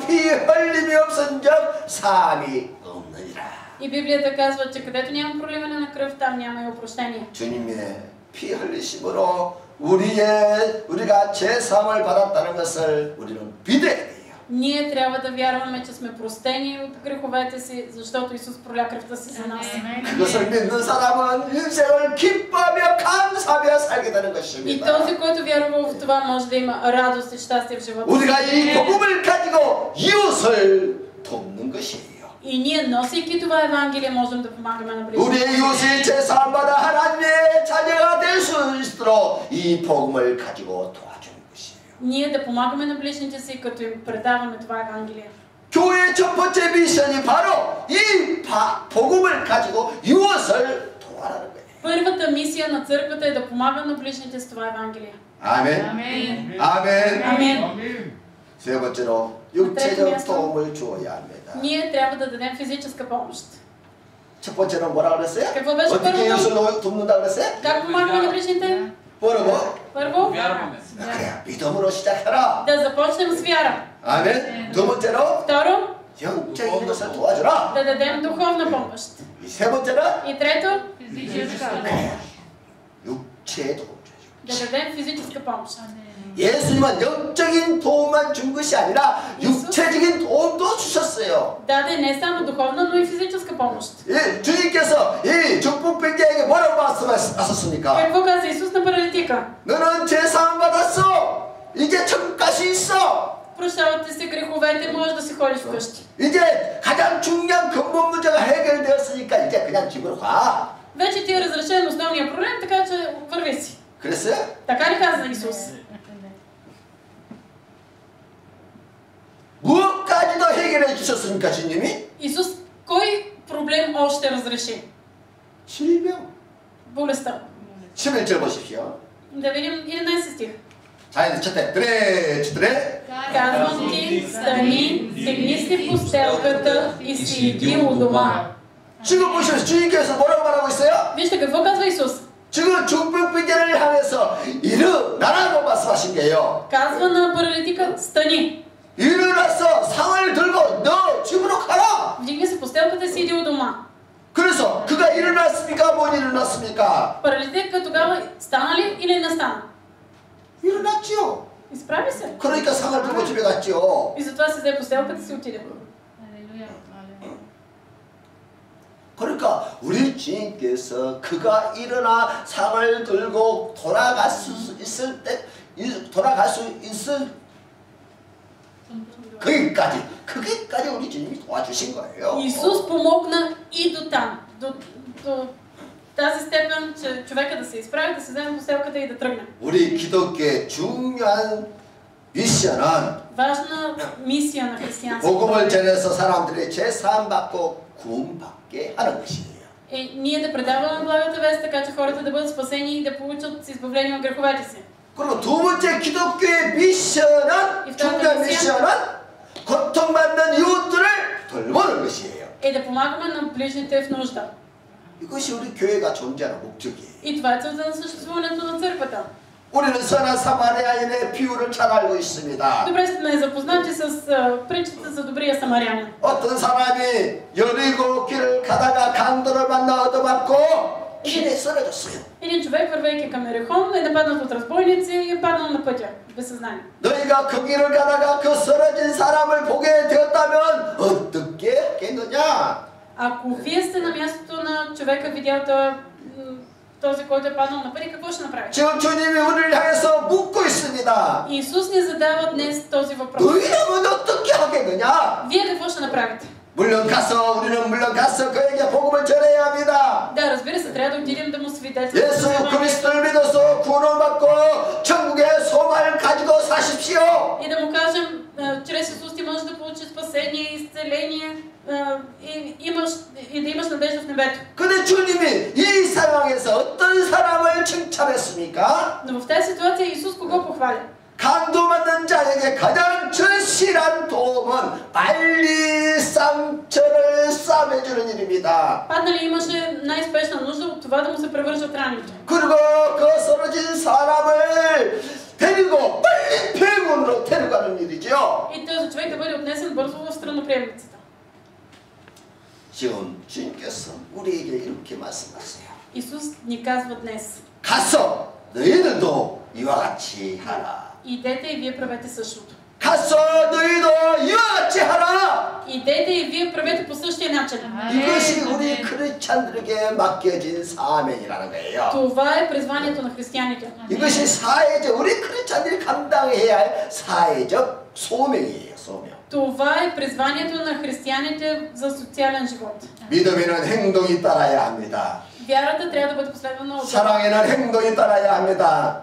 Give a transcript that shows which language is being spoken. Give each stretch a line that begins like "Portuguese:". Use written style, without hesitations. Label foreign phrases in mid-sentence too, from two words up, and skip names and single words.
Korean: 피 흘림이 없은즉 사함이 없느니라.
Bulgarian: И Библията казва, че където няма проливане на кръв, там няма и опрощение.
Korean: 주님의 피 흘리심으로 우리가 죄 사함을 받았다는 것을 우리는 믿어야 돼요.
Bulgarian: Ние трябва да вярваме, че сме простени от греховете си, защото Исус проля кръвта си за нас.
Korean: 그것을 믿는 사람은 인생을 기뻐하며 감사하며 살게 되는
Bulgarian: И
Korean: 것입니다.
Bulgarian: този, който вярва в това, може да има радост и щастие в живота си.
Korean: 우리가 이 복음을 가지고 이웃을 돕는 것이에요.
Bulgarian: И ние, носейки това Евангелие, можем да помагаме на ближните.
Korean: 우리의 이웃이 제사함받아 하나님의 자녀가 될 수 있도록 이 복음을 가지고 도와주는 것이에요.
Bulgarian: Ние да помагаме на ближните си, като им предаваме това Евангелие.
Korean: 교회의 첫 번째 미션이 바로 이 복음을 가지고 이웃을 도와라는 거예요.
Bulgarian: Първата мисия на църквата е да помага на ближните с това Евангелие.
Korean: 아멘. 아멘. 아멘.
Bulgarian: Амен.
Korean: 세 번째로 육체적 도움을 주어야 합니다.
Bulgarian: Ние трябва да дадем физическа помощ.
Korean: 첫 번째는 뭐라 그랬어요?
Bulgarian: Какво беше
Korean: 어떻게
Bulgarian: първото?
Korean: 이웃을 돕는다 그랬어요?
Bulgarian: Как помагаме на ближните?
Korean: 뭐라고?
Bulgarian: Първо, Вярваме.
Korean: 그래, 믿음으로 시작해라.
Bulgarian: да започнем с вяра.
Korean: 아멘. 두 번째로
Bulgarian: Второ,
Korean: 영적인 것을 도와주라.
Bulgarian: да дадем духовна помощ.
Korean: 이 세 번째는
Bulgarian: И трето,
Korean: 육체의 도움.
Bulgarian: да дадем физическа помощ.
Korean: 예수님은 영적인 도움만 준 것이 아니라 육체적인 도움도 주셨어요.
Bulgarian: Даде не само духовна, но и физическа помощ.
Korean: 예, 주님께서 이 중풍병자에게 뭐라고 말씀하셨습니까?
Bulgarian: Какво каза Исус на паралитика?
Korean: 너는 제사함 받았어. 이제 천국 갈 수 있어.
Bulgarian: Прощават ти се греховете, можеш да си ходиш вкъщи.
Korean: 이제 가장 중요한 근본 문제가 해결되었으니까 이제 그냥 집으로 가.
Bulgarian: Вече ти е разрешен основния проблем, така че върви си.
Korean: 그랬어요?
Bulgarian: Така ли каза Исус?
Korean: 무엇까지도 해결해 주셨습니까, 주님이?
Bulgarian: Исус кой проблем още разреши?
Korean: 질병.
Bulgarian: Болестта.
Korean: 11절 보십시오.
Bulgarian: Да видим 11 стих.
Korean: 자, 이제 첫째, 그래.
Bulgarian: Казвам ти, стани, сегни си в постелката и си иди у дома.
Korean: 지금 보시면 주님께서 뭐라고 말하고 있어요?
Bulgarian: Вижте какво казва Исус.
Korean: 지금 중풍병자를 향해서 일어나라고 말씀하신 게요.
Bulgarian: Казва на паралитика, стани.
Korean: 일어나서 상을 들고 너 집으로 가라.
Bulgarian: Вдигни се постелката и си иди у дома.
Korean: 그래서 그가 일어났습니까? 못 일어났습니까?
Bulgarian: Паралитика тогава стана ли или не стана?
Korean: 일어났지요.
Bulgarian: Изправи се.
Korean: 그러니까 상을 들고 집에 갔지요.
Bulgarian: И затова се взе постелката и си отиде.
Korean: 그러니까 우리 주님께서 그가 일어나 상을 들고 돌아갈 수 있을 거기까지 우리 주님이 도와주신 거예요.
Bulgarian: Исус помогна и до там. До тази степен, че човека да се изправи, да се вземе постелката и да тръгне.
Korean: 우리 기독교의 중요한 미션은
Bulgarian: Важна мисия на християнството
Korean: 복음을 전해서 사람들이 제사함 받고 구원받게 하는 것이에요.
Bulgarian: е ние да предаваме благата вест, така че хората да бъдат спасени и да получат избавление от греховете си.
Korean: 그리고 두 번째 기독교의 미션은 중요한 미션은 고통받는 이웃들을 돌보는 것이에요.
Bulgarian: Е да помагаме на ближните в нужда.
Korean: 이것이 우리 교회가 존재하는 목적이에요.
Bulgarian: И това е целта на съществуването на църквата.
Korean: 우리는 선한 사마리아인의 비유를 잘 알고 있습니다.
Bulgarian: Добре сме запознати с притчата за добрия самарянин.
Korean: 어떤 사람이 여리고 길을 가다가 강도를 만나 얻어맞고 길에 쓰러졌어요.
Bulgarian: Един човек, вървейки към Ерихон, е нападнат от разбойници и е паднал на пътя, без съзнание.
Korean: 너희가 그 길을 가다가 그 쓰러진 사람을 보게 되었다면 어떻게 하겠느냐?
Bulgarian: Ако вие сте на мястото на човека, видял този, който е паднал на пътя, какво ще направите?
Korean: 지금 주님이 우리를 향해서 묻고 있습니다.
Bulgarian: Иисус ни задава днес този въпрос.
Korean: 너희라면 어떻게 하겠느냐?
Bulgarian: Вие какво ще направите?
Korean: 우리는 물론 가서 그에게 복음을 전해야 합니다.
Bulgarian: Да, разбира се, трябва да отидем да му свидетелстваме.
Korean: 예수 그리스도를 믿어서 구원을 받고 천국의 소망을 가지고 사십시오.
Bulgarian: И да му кажем, чрез Исус ти можеш да получиш спасение, изцеление и да имаш надежда в небето.
Korean: 근데 주님이 이 상황에서 어떤 사람을 칭찬했습니까?
Bulgarian: Но в тази ситуация Исус кого похваля?
Korean: 강도받는 자에게 가장 절실한 도움은 빨리 상처를 싸매주는 일입니다.
Bulgarian: Паднали имаше най-спешна нужда от това да му се превържат раните.
Korean: 그리고 그 쓰러진 사람을 데리고 빨리 병원으로 데려가는 일이죠.
Bulgarian: И този човек да бъде отнесен бързо в страноприемницата.
Korean: 지금 주님께서 우리에게 이렇게 말씀하세요.
Bulgarian: Исус ни казва днес.
Korean: 가서 너희들도 이와 같이 하라.
Bulgarian: Идете и вие правете същото.
Korean: 가서 너희도 이와 같이 하라.
Bulgarian: Идете и вие правете по същия начин.
Korean: 이것이 우리 크리스찬들에게 맡겨진 사명이라는 거예요.
Bulgarian: Това е призванието на християните.
Korean: 이것이 사회적 우리 크리스찬들이 감당해야 할 사회적 소명이에요. 소명.
Bulgarian: Това е призванието на християните за социален живот.
Korean: 믿음에는 행동이 따라야 합니다.
Bulgarian: Вярата трябва да бъде последвана от дела.
Korean: 사랑에는 행동이 따라야 합니다.